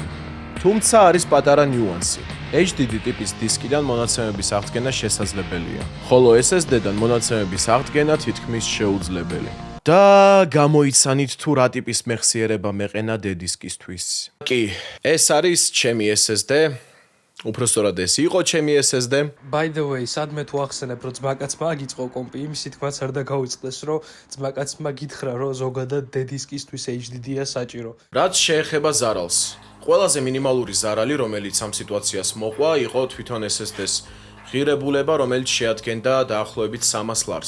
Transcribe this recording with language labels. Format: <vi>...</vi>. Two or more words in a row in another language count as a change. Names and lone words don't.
<ka>თუმცა არის პატარა ნიუანსი. HDD ტიპის დისკიდან მონაცემების აღდგენა შესაძლებელია, ხოლო SSD-დან მონაცემების აღდგენა თითქმის შეუძლებელი. და გამოიცანით თუ რა ტიპის მეხსიერება მეყენა დისკისთვის. კი, ეს არის ჩემი SSD. უпростоრად ეს იყო ჩემი SSD.</ka> <en>By the way,</en> <ka>სადმე თუ ახსენებ, რომ ძმაკაცმა აგიწყო კომპი, იმისი თქმაც არ დაგაუწყდეს, რომ ძმაკაცმა გითხრა, რომ ზოგადად დისკისთვის HDD-ია საჭირო. რაც შეეხება ზარალს. ყველაზე მინიმალური ზარალი, რომელიც ამ სიტუაციას მოყვა, იყო თვითონ SSD-ს. ღირებულება, რომელიც შეადგენდა დაახლოებით 300 ლარს.</ka>